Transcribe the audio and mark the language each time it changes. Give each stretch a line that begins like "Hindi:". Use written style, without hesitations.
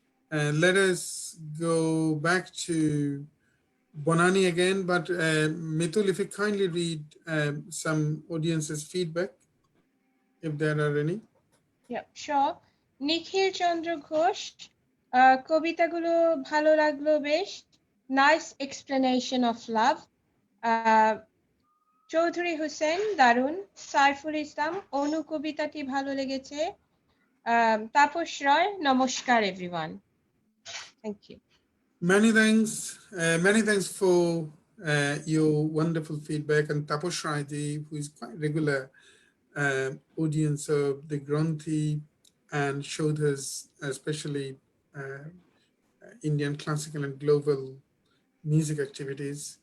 English: Let us go back to Banani again, but Mitul, if you kindly read some audience's feedback, if there are any. Yeah, sure.
Bangla: Nikhil Chandra Ghosh, কবিতাগুলো ভালো লাগলো বেশ,
English: nice explanation of love.
Bangla: Chowdhury Hossain দারুন, সাইফুল ইসলাম অনু কবিতাটি ভালো লেগেছে, তাপস রয় নমস্কার everyone.
English: Thank you. Many thanks for your wonderful feedback, and Taposh Raiji, who is quite regular audience of the Gronthee and showed us especially Indian classical and global music activities.